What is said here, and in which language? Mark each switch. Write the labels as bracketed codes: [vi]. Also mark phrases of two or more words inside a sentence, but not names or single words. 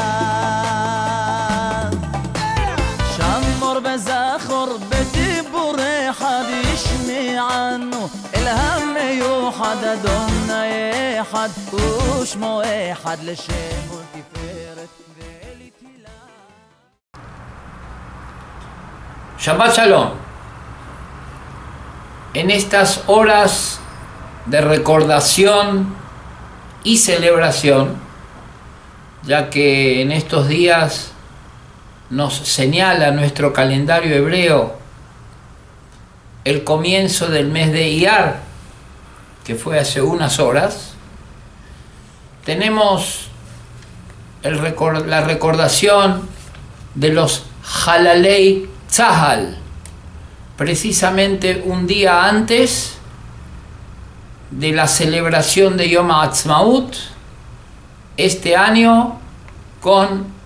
[he] שמור וזכור בדיבורי אחד ישמענו אל המיוחד אדוני אחד ושמו אחד לשם ולתפארת ולתהילה. שבת שלום. [es] En estas horas de recordación y celebración, ya que en estos días nos señala nuestro calendario hebreo el comienzo del mes de Iyar, que fue hace unas horas, tenemos la recordación de los [he] חללי צה"ל, [es] precisamente un día antes de la celebración de Yom HaAtzmaut, este año con